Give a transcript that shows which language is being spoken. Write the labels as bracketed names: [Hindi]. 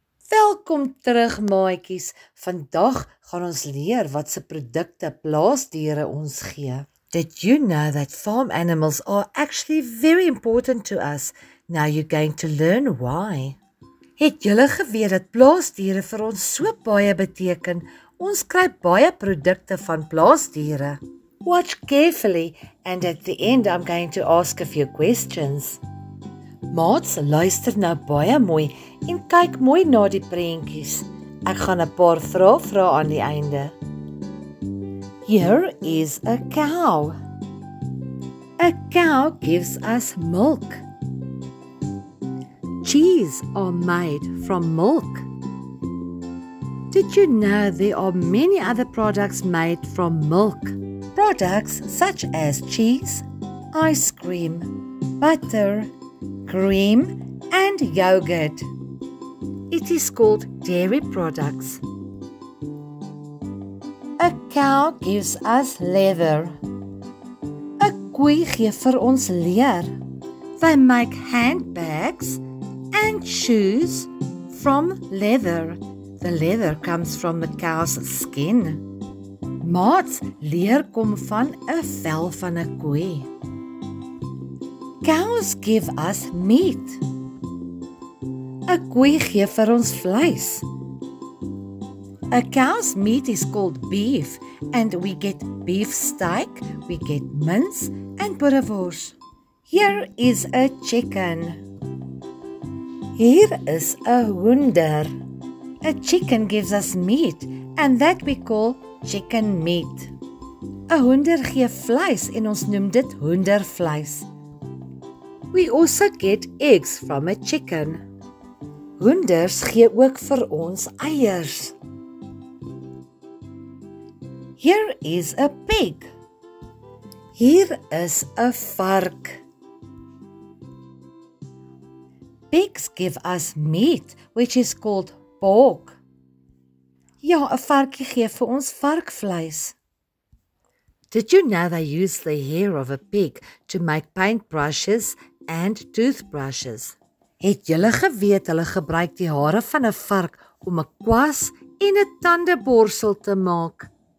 [Afrikaans] Welkom terug maatjies. Vandag gaan ons leer wat se produkte plaasdiere ons gee. [English] Did you know that farm animals are actually very important to us? Now you're going to learn why. [Afrikaans] Het julle geweet dat plaasdiere vir ons so baie beteken? Ons kry baie produkte van plaasdiere. [English] Watch carefully and at the end I'm going to ask a few questions. [Afrikaans] Maats, luister nou baie mooi en kyk mooi na die prentjies. Ek gaan 'n paar vrae vra aan die einde. [English] Here is a cow. A cow gives us milk. Cheese are made from milk. Did you know there are many other products made from milk? Products such as cheese, ice cream, butter, cream, and yogurt. It is called dairy products. A cow gives us leather. [Afrikaans] 'n Koei gee vir ons leer. [English] They make handbags and shoes from leather. The leather comes from the cow's skin. [Afrikaans] Maats, leer kom van 'n vel van 'n koei. [English] Cows give us meat. [Afrikaans] 'n Koei gee vir ons vleis. [English] A cow's meat is called beef and we get beef steak, we get mince and boerewors. Here is a chicken. [Afrikaans] Hier is 'n hoender. [English] A chicken gives us meat and that we call chicken meat. [Afrikaans] 'n Hoender gee vleis en ons noem dit hoendervleis. [English] We also get eggs from a chicken. [Afrikaans] Hoenders gee ook vir ons eiers. [English] Here is a pig. [Afrikaans] Hier is 'n vark. [English] Pigs give us meat which is called pork. [Afrikaans] Ja, 'n varkie gee vir ons varkvleis. [English] Did you know they use the hair of a pig to make paintbrushes and toothbrushes? [Afrikaans] Het julle geweet hulle gebruik die hare van 'n vark om 'n kwas en 'n tandeborsel te maak?